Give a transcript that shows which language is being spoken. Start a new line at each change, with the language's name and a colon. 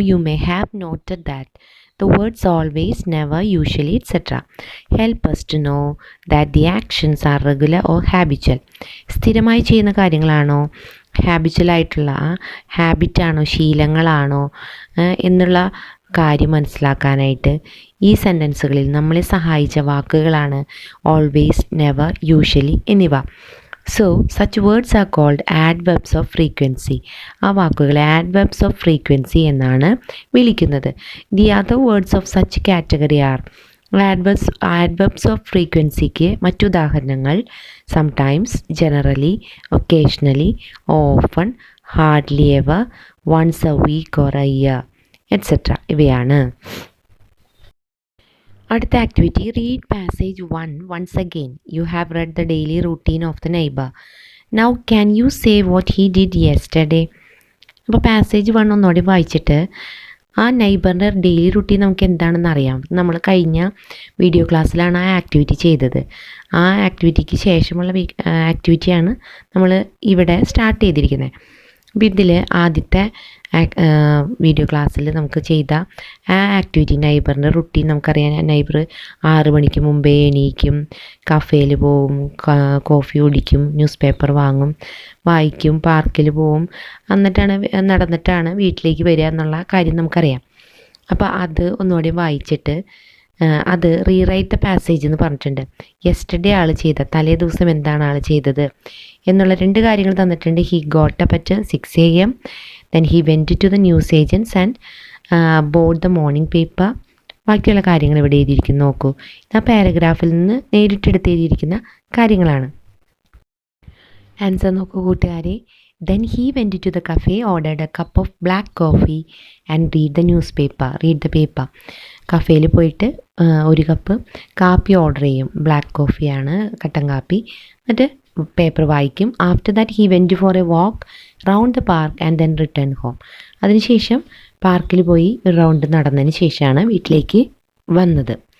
English: You may have noted that the words always, never, usually, etc. help us to know that the actions are regular or habitual.
Malayalam: സ്ഥിരമായി ചെയ്യുന്ന കാര്യങ്ങളാണോ, habitual ആയിട്ടുള്ള ഹാബിറ്റാണോ, ശീലങ്ങളാണോ എന്നുള്ള കാര്യം മനസ്സിലാക്കാനായിട്ട് ഈ സെൻറ്റൻസുകളിൽ നമ്മളെ സഹായിച്ച വാക്കുകളാണ് ഓൾവേസ്, നെവർ, യൂഷ്വലി എന്നിവ.
English: So such words are called adverbs of frequency.
Malayalam: ആ വാക്കുകളെ ആഡ്വർബ്സ് ഓഫ് ഫ്രീക്വൻസി എന്നാണ് വിളിക്കുന്നത്.
English: the other words of such category are
Malayalam: ആഡ്വർബ്സ് of ഫ്രീക്വൻസിക്ക് മറ്റുദാഹരണങ്ങൾ sometimes, generally, occasionally, often, hardly ever, once A week or A year et cetera ഇവയാണ്. അടുത്ത activity,
English: Read passage 1 once again. You have read the daily routine of the neighbor. Now can you say what he did yesterday?
Malayalam: അപ്പോൾ passage 1 ഒന്നുകൂടി വായിച്ചിട്ട് ആ നെയ്ബറിൻ്റെ daily routine നമുക്ക് എന്താണെന്ന് അറിയാം. നമ്മൾ കഴിഞ്ഞ വീഡിയോ ക്ലാസ്സിലാണ് ആ ആക്ടിവിറ്റി ചെയ്തത്. ആ ആക്ടിവിറ്റിക്ക് ശേഷമുള്ള ആക്ടിവിറ്റിയാണ് നമ്മൾ ഇവിടെ സ്റ്റാർട്ട് ചെയ്തിരിക്കുന്നത്. അപ്പോൾ ഇതിൽ ആദ്യത്തെ വീഡിയോ ക്ലാസ്സിൽ നമുക്ക് ചെയ്ത ആ ആക്ടിവിറ്റി, നൈബറിൻ്റെ റുട്ടീൻ നമുക്കറിയാം. നൈബർ 6 മണിക്ക് മുമ്പേ എണീക്കും, കഫേയിൽ പോവും, കോഫി കുടിക്കും, ന്യൂസ് പേപ്പർ വായിക്കും, പാർക്കിൽ പോവും, നടന്നിട്ടാണ് വീട്ടിലേക്ക് വരിക എന്നുള്ള കാര്യം നമുക്കറിയാം. അപ്പോൾ അത് ഒന്നുകൂടി വായിച്ചിട്ട് അത് റീറൈറ്റ് ദ പാസേജ് എന്ന് പറഞ്ഞിട്ടുണ്ട്. യെസ്റ്റർഡേ ആൾ ചെയ്ത, തലേ ദിവസം എന്താണ് ആൾ ചെയ്തത് എന്നുള്ള 2 കാര്യങ്ങൾ തന്നിട്ടുണ്ട്.
English: He got up at 6 AM, then he went to the news agents and bought the morning paper.
Malayalam: ബാക്കിയുള്ള കാര്യങ്ങൾ ഇവിടെ എഴുതിയിരിക്കുന്നു. നോക്കൂ, ആ പാരഗ്രാഫിൽ നിന്ന് നേരിട്ടെടുത്ത് എഴുതിയിരിക്കുന്ന കാര്യങ്ങളാണ്. ആൻസർ നോക്കൂ കൂട്ടുകാരെ.
English: Then he went to the cafe, ordered a cup of black coffee and read the paper.
Malayalam: കഫേയിൽ പോയിട്ട് 1 കപ്പ് കാപ്പി ഓർഡർ ചെയ്യും. ബ്ലാക്ക് കോഫിയാണ്, കട്ടൻ കാപ്പി. എന്നിട്ട് പേപ്പർ വായിക്കും.
English: After that he went for a walk round the park and then return home.
Malayalam: അതിനുശേഷം പാർക്കിൽ പോയി ഒരു റൗണ്ട് നടന്നതിന് ശേഷമാണ് വീട്ടിലേക്ക് വന്നത്.